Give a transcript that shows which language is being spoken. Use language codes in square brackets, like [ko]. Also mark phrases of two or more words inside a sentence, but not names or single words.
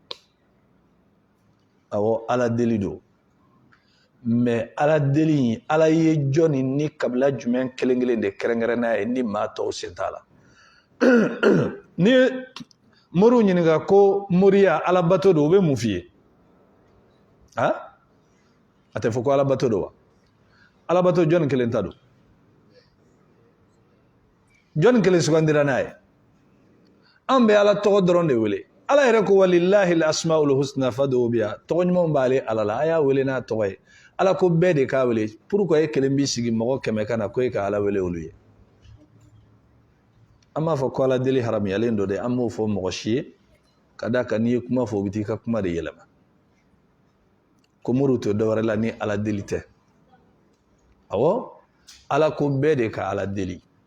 [bm] awɔ ala deli don mais ala deli in ala ye jɔnni ni kabila jumɛn kelen kelen de kɛrɛnkɛrɛnn'a ye ni maa tɔw sen t'a la ni moriw ɲininka ko moriya ala bato don u bɛ mun f'i ye a tɛ fɔ ko ala bato don wa ala bato jɔnni kelen ta don jɔnni kelen sugandira n'a ye an bɛ ala tɔgɔ dɔrɔn de wele ala yɛrɛ ko [ar] ولله الأسماء الحسنى فادعوه بها [bm] tɔgɔ ɲumanw b'ale ala la a y'a wele n'a tɔgɔ ye ala ko bɛɛ de k'a wele pourquoi e kelen b'i sigi mɔgɔ 100 ka na ko e ka ala wele olu ye an b'a fɔ ko ala deli haramuyalen don de an b'o fɔ mɔgɔ si ye ka da kan n'i ye kuma fɔ u bɛ t'i ka kuma de yɛlɛma ko moriw tɛ dɔwɛrɛ la ni ala deli tɛ awɔ ala ko bɛɛ de ka ala deli